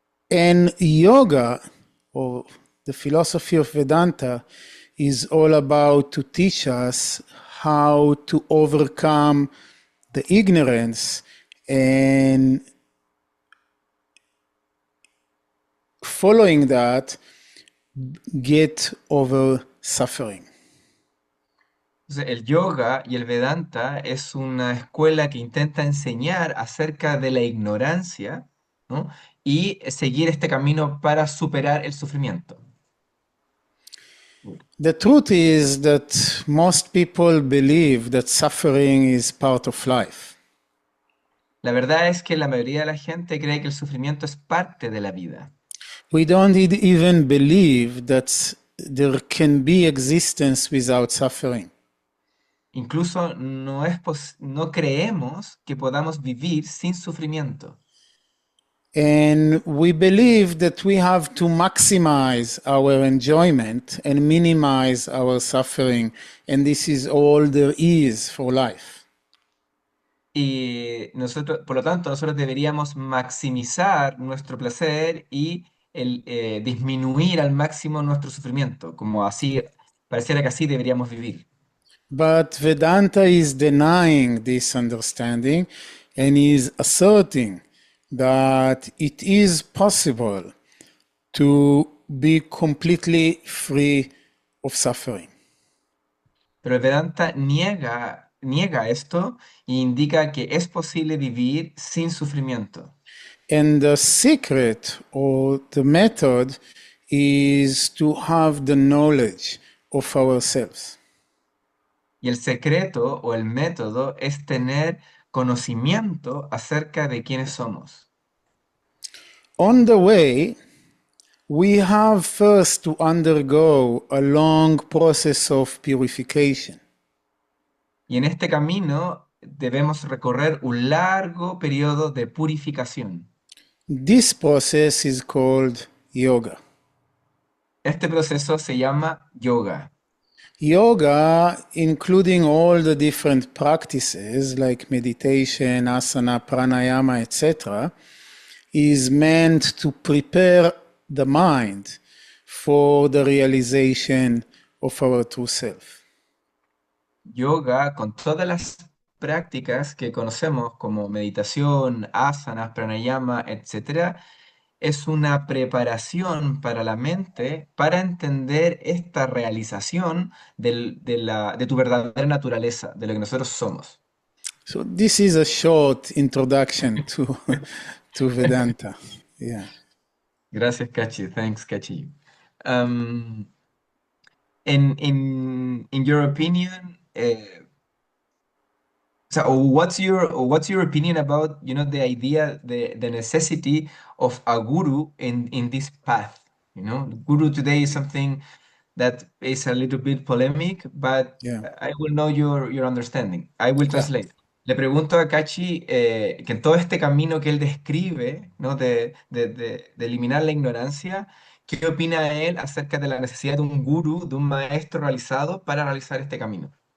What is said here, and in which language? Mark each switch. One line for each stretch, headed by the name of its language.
English: And yoga, or the philosophy of Vedanta, is all about to teach us how to overcome the ignorance and following that, get over suffering.
Spanish: Entonces, el yoga y el Vedanta es una escuela que intenta enseñar acerca de la ignorancia, ¿no? Y seguir este camino para superar el sufrimiento.
English: The truth is that most people believe that suffering is part of life.
Spanish: La verdad es que la mayoría de la gente cree que el sufrimiento es parte de la vida.
English: We don't even believe that there can be existence without suffering.
Spanish: Incluso no creemos que podamos vivir sin sufrimiento.
English: And we believe that we have to maximize our enjoyment and minimize our suffering. And this is all there is for life.
Spanish: Y nosotros, por lo tanto, nosotros deberíamos maximizar nuestro placer y disminuir al máximo nuestro sufrimiento, como así, pareciera que así deberíamos vivir.
English: But Vedanta is denying this understanding and is asserting that it is possible to be completely free of suffering.
Spanish: Pero el Vedanta niega esto e indica que es posible vivir sin sufrimiento.
English: And the secret or the method is to have the knowledge of ourselves.
Spanish: Y el secreto o el método es tener conocimiento acerca de quiénes somos.
English: On the way, we have first to undergo a long process of purification.
Spanish: Y en este camino debemos recorrer un largo periodo de purificación.
English: This process is called yoga.
Spanish: Este proceso se llama yoga.
English: Yoga, including all the different practices like meditation, asana, pranayama, etc., is meant to prepare the mind for the realization of our true self.
Spanish: Yoga, con todas las prácticas que conocemos como meditación, asanas, pranayama, etc., es una preparación para la mente para entender esta realización de tu verdadera naturaleza, de lo que nosotros somos.
English: So this is a short introduction to to Vedanta. Yeah.
Spanish: Gracias, Kachi.
English: Thanks, Kachi. Um, in your opinion, so what's your opinion about the idea, the necessity of a guru in this path? Guru today is something that is a little bit polemic, but Yeah. I will know your understanding. I will Yeah. translate.
Spanish: Le pregunto a Kachi que en todo este camino que él describe, ¿no? de eliminar la ignorancia, ¿qué opina él acerca de la necesidad de un gurú, de un maestro realizado para realizar este camino?